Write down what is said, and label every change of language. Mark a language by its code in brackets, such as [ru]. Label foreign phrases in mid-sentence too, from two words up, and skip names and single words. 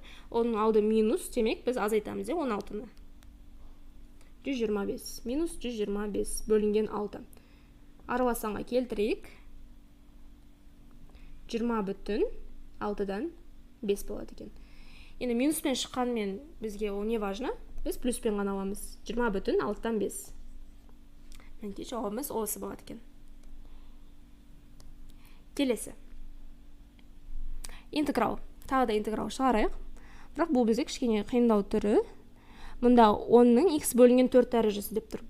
[kk] Оның алды минус, демек біз азайтамыз, 16-ны. 125, минус 125 бөлінген 6. Араласанға келтірейік. 20 бүтін 6-дан 5 болады екен. Енді минуспен шыққанмен бізге о [ru] не важно? [kk] Біз плюспен ғана аламыз. 20 бүтін 6-дан 5. Мінекей жауабымыз осы болады екен. Келесі. Интеграл. Тағы да интеграл шығарайық. Бірақ бұл бізге кішкене қиындау түрі. Мұнда 10-ның x бөлінген 4 дәрежесі деп тұр.